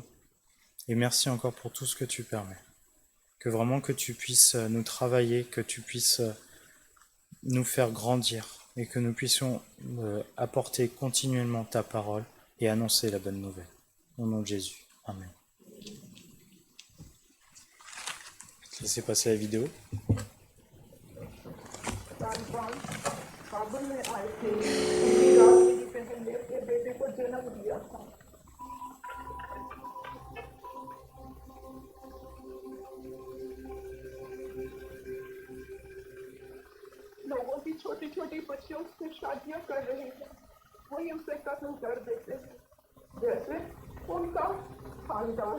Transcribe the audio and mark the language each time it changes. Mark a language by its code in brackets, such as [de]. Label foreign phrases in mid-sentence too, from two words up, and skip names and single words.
[fr] Et merci encore pour tout ce que tu permets. Que vraiment que tu puisses nous travailler, que tu puisses nous faire grandir et que nous puissions apporter continuellement ta parole et annoncer la bonne nouvelle. Au nom de Jésus. Amen. Laissez passer la vidéo. [hi] काबुल में आए थे उनकी रात मेरी बहन ने अपने बेटे को जन्म दिया था। लोगों की छोटी छोटी बच्चियों से शादियां कर रहे हैं, वही उसे कत्ल कर देते हैं, जैसे उनका खानदान।